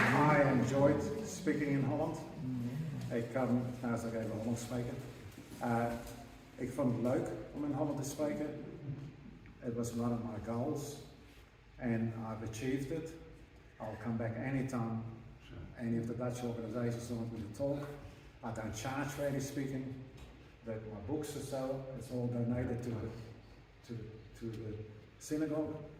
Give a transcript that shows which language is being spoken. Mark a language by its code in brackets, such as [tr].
[en] I enjoyed speaking in Holland. [nl] Ik kan naast ook even Hollands spreken. Ik vond het leuk om in Holland te spreken. [en] It was one of my goals and I've achieved it. I'll come back anytime any of the Dutch organizations want me to talk. I don't charge for any speaking. That my books are so, it's all donated to the synagogue.